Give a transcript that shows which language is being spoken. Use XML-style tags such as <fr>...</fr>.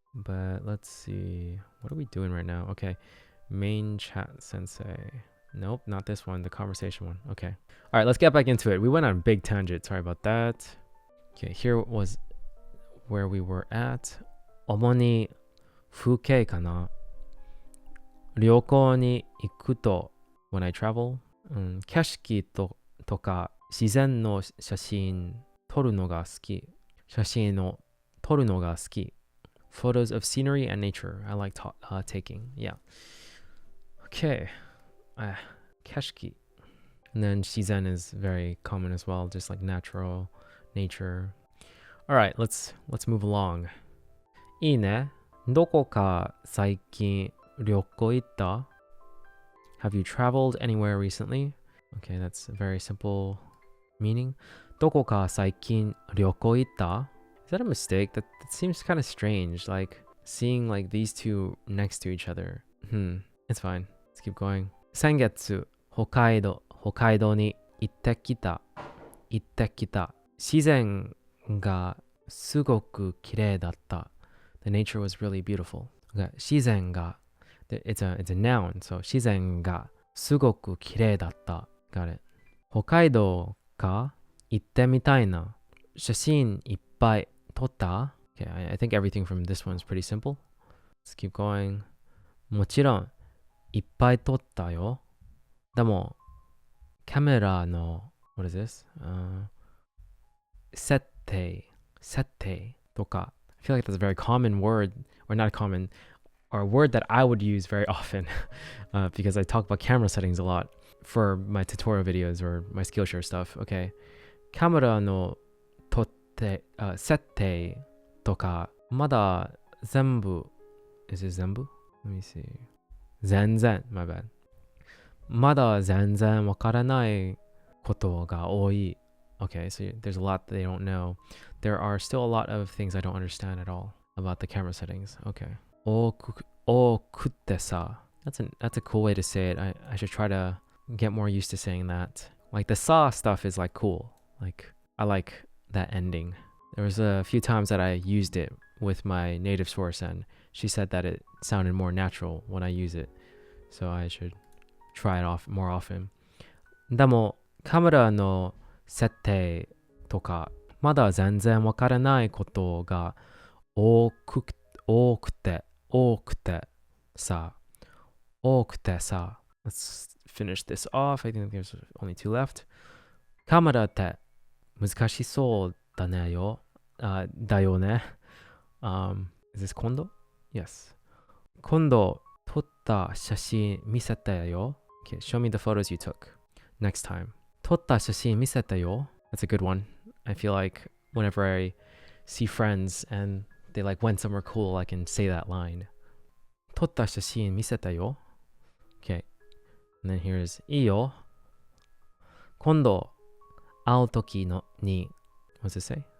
<en>But let's see. What are we doing right now? Okay. Main chat sensei. Nope, not this one. The conversation one. Okay. All right, let's get back into it. We went on a big tangent. Sorry about that. Okay, here was where we were at.</en> <ja>主に風景かな。旅行に行くと</ja> <en>when I travel、</en> <ja>景色とか自然の写真撮るのが好き。写真を撮るのが好き。</ja> <en>Photos of scenery and nature. I like taking. Yeah. Okay. 景色. And then 自然 is very common as well, just like natural nature. All right, let's move along.</en> <ja>いいね。どこか最近旅行行った?</ja> <en>Have you traveled anywhere recently? Okay, that's a very simple meaning.</en> <ja>どこか最近旅行行った?</ja> <en>Is that a mistake? That seems kind of strange, like seeing like these two next to each other. It's fine. Let's keep going.</en> <ja>先月、北海道に行ってきた。自然がすごく綺麗だった。</ja> <en>The nature was really beautiful.</en> <ja>Okay, 自然が</ja> <en>it's a noun, so</en> <ja>自然がすごく綺麗だった。</ja> <en>Got it.</en> <ja>北海道か行ってみたいな。写真いっぱい撮った?</ja> <en>Okay, I think everything from this one is pretty simple. Let's keep going.</en> <ja>もちろんいっぱい撮ったよ。でもカメラの</ja> <en>what is this? 設定とか I feel like that's a very common word, or not common, or a word that I would use very often because I talk about camera settings a lot for my tutorial videos or my Skillshare stuff. Okay.</en> <ja>カメラの設定とかまだ全部</ja> <en>is it</en> <ja>全部?</ja> <en>Let me see. 全然 my bad.</en> <ja>まだ全然わからないことが多い.</ja> <en>Okay, so there's a lot that they don't know. There are still a lot of things I don't understand at all about the camera settings.</en> <ja>Okay. 多くてさ.</ja> <en>That's a cool way to say it. I should try to get more used to saying that. Like the sa stuff is like cool. Like I like that ending. There was a few times that I used it with my native source and she said that it sounded more natural when I use it. So I should try it off more often.</en> <ja>でもカメラの設定とかまだ全然わからないことが多くてさ</ja> <en>Let's finish this off. I think there's only 2 left.</en> <ja>カメラって難しそうだねよ。だよね。</ja> <en>Is this 今度?Yes.</en> <ja>今度撮った写真見せてよ。</ja> <en>Okay, show me the photos you took next time.</en> <ja>撮った写真見せてよ.</ja> <en>That's a good one. I feel like whenever I see friends and they like went somewhere cool, I can say that line.</en> <ja>撮った写真見せてよ.Okay.</ja> <en>And then here's いいよ.</en> <ja>今度会う時のに</ja> <en>what does it say?</en>